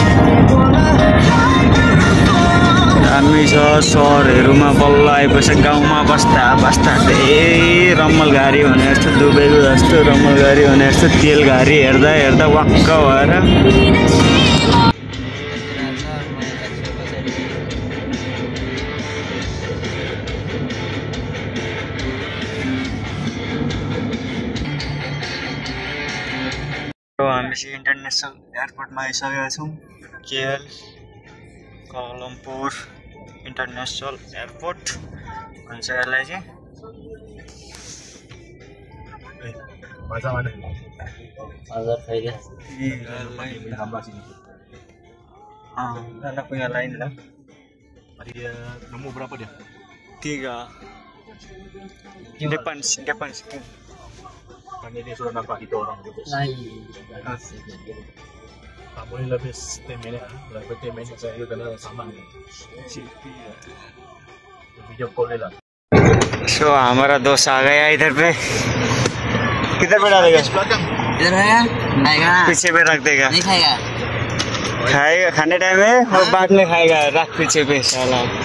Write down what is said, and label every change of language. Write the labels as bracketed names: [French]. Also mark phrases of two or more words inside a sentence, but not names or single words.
[Nepali] हामी छ सहरहरूमा बल्ल आएपछि गाउँमा बस्दा बस्दा त्यही रम्मल गाडी भने जस्तो दुबईको जस्तो रम्मल गाडी भने जस्तो तेल गाडी हेर्दा हेर्दा वाक्क भएर हामी चाहिँ [English] International Airportma [Nepali] आइसकेका छौँ। केएल कोलालम्पुर [English] International Airport [Nepali] भन्छ यसलाई चाहिँ। [Malay] Anak punya lain lah. Dia nombor berapa dia? 3. Depan. Kan ini sudah nampak kita orang gitu. Tak boleh lebih 10 minit. Lebih 10 minit saya kena sama. [English] video call [Hindi] ले ला। So हमारा दोस्त आ गया इधर पे। किधर पे डालेगा? इधर है खाएगा। पीछे पे रख देगा। नहीं खाएगा। खाएगा खाने टाइम में और बाद में खाएगा। रख पीछे पे साला।